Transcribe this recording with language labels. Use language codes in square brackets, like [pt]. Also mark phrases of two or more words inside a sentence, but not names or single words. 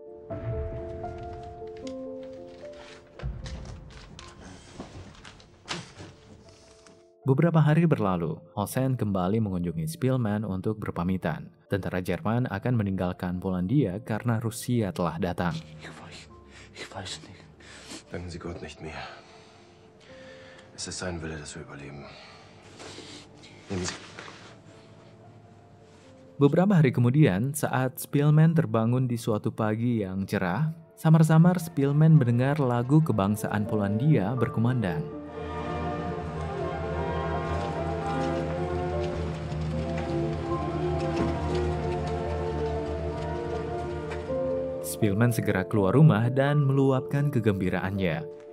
[id] Beberapa hari berlalu, Hosen kembali mengunjungi Spielman untuk berpamitan. Tentara Jerman akan meninggalkan Polandia karena Rusia telah datang. [de] Ich weiß nicht. Danken Sie Gott nicht mehr. Es ist sein Wille, dass wir überleben. Nehmen Sie. [id] Beberapa hari kemudian, saat Spielman terbangun di suatu pagi yang cerah, samar-samar Spielman mendengar lagu kebangsaan Polandia berkumandang. Spielman segera keluar rumah dan meluapkan kegembiraannya.